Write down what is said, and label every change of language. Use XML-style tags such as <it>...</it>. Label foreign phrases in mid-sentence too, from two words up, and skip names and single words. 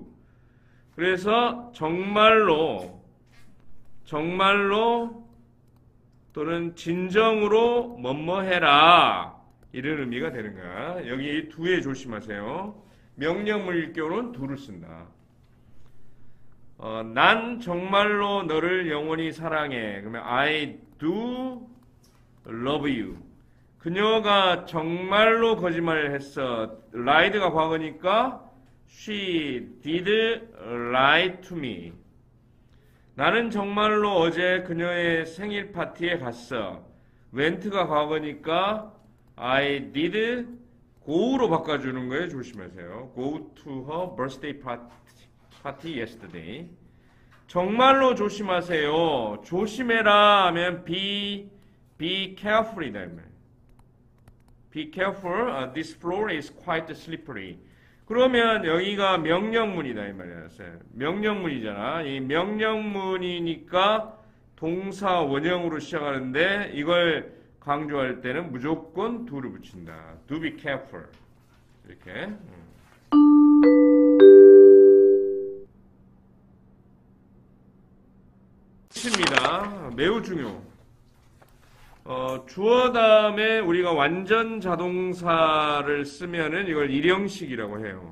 <ko>그래서 정말로 또는 진정으로 뭐뭐 해라 이런 의미가 되는 거야. 여기 do에 조심하세요. 명령문일 경우는 do를 쓴다. 난 정말로 너를 영원히 사랑해.</ko> <en>그러면 I do love you.</en> <ko>그녀가 정말로 거짓말을 했어.</ko> <en>lied가 과거니까 she did lie to me.</en> <ko>나는 정말로 어제 그녀의 생일 파티에 갔어. went가 과거니까</ko> <en>I did go</en> <ko>로 바꿔주는 거에 조심하세요.</ko> <en>Go to her birthday party yesterday.</en> <ko>정말로 조심하세요. 조심해라 하면</ko> <en>be careful</en> <ko>이다.</ko> <en>Be careful. This floor is quite slippery.</en> <ko>그러면 여기가 명령문이다 이 말이야. 명령문이잖아. 이 명령문이니까 동사 원형으로 시작하는데 이걸 강조할 때는 무조건 do를 붙인다.</ko> <en>Do be careful.</en> <ko>이렇게. 입니다. 매우 중요. 주어 다음에 우리가 완전 자동사를 쓰면은 이걸 일형식이라고 해요.</ko>